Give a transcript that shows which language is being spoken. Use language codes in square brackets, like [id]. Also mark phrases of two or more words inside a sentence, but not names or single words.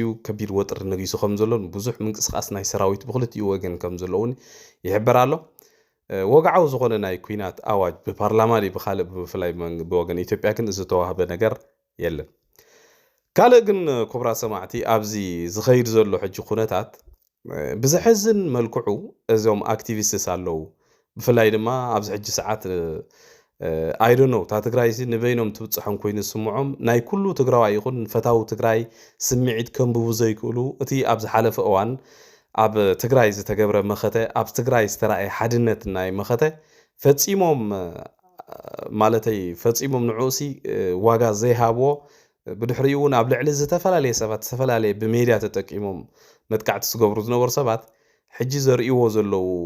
[ti] ከቢድ ወጥሪ ነጊሱ ከም ዘሎን ብዙሕ ምንቅስቓስ ናይ ሰራዊት ብክልቲኡ ወገን ከም ዘለውን ይሕበር ኣሎ ወግዓዊ ዝኾነ ናይ ኩናት ኣዋጅ ብፓርላማ ብኻልእ ብፍላይ ብወገን ኢትዮጵያ ግን ዝተዋህበ ነገር የለን ካልእ ግን ክቡራ ሰማዕቲ ኣብዚ ዝኸይድ ዘሎ ሕጂ ኩነታት ብዝሕዝን መልክዑ እዞም ኣክቲቪስትስ ኣለዉ ብፍላይ ድማ ኣብዚ ሕጂ ሰዓት [en] I don't know [ti] ታ ትግራይ ንበይኖም ትብጽሖም ኮይኑ ስምዖም ናይ ኩሉ ትግራዋይ ይኹን ፈታው ትግራይ ስምዒት ከምብቡ ዘይክእሉ እቲ ኣብ ዝሓለፈ እዋን ኣብ ትግራይ ዝተገብረ መኸተ ኣብ ትግራይ ዝተራእየ ሓድነት ናይ መኸተ ፈጺሞም ማለተይ ፈጺሞም ንዑሲ ዋጋ ዘይሃብዎ ብድሕሪኡ እውን ኣብ ልዕሊ ዝተፈላለዩ ሰባት ዝተፈላለዩ ብሜድያ ተጠቂሞም መጥቃዕቲ ዝገብሩ ዝነበሩ ሰባት ሕጂ ዘርእይዎ ዘለዉ